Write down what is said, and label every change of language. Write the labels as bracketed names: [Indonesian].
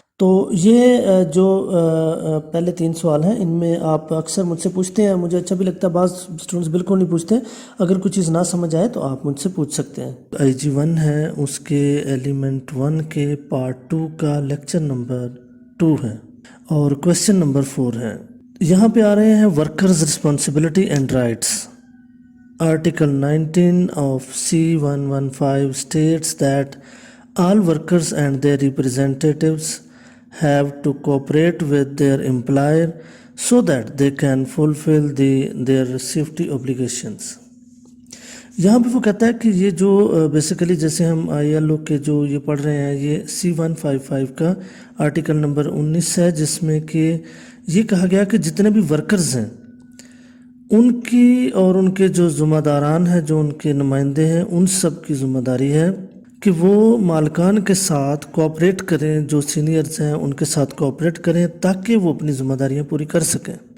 [Urdu] تو یہ جو پہلے 3 سوال ہیں ان میں آپ اکثر مجھ سے پوچھتے ہیں, مجھے اچھا بھی لگتا ہے, بعض اسٹوڈنٹس بالکل نہیں پوچھتے. اگر کوئی چیز نہ سمجھ آئے تو آپ مجھ سے پوچھ سکتے ہیں. IG1 ہے, اس کے ایلیمنٹ 1 کے پارٹ 2 کا لیکچر نمبر 2 ہے اور کویشچن نمبر 4 ہے. یہاں پہ آ رہے ہیں workers responsibility and rights. [English] Article 19 of C115 states that all workers and their representatives have to cooperate with their employer so that they can fulfill their safety obligations. [Urdu] یہاں پہ وہ کہتا ہے کہ یہ جو بیسیکلی جیسے ہم ILO کے جو یہ پڑھ رہے ہیں, یہ C155 کا آرٹیکل نمبر 19 ہے, جس میں کہ یہ کہا گیا کہ جتنے بھی ورکرز ہیں ان کی اور ان کے جو ذمہ داران ہیں, جو ان کے نمائندے ہیں, ان سب کی ذمہ داری ہے کہ وہ مالکان کے ساتھ کوآپریٹ کریں, جو سینئرز ہیں ان کے ساتھ کوآپریٹ کریں تاکہ وہ اپنی ذمہ داریاں پوری کر سکیں.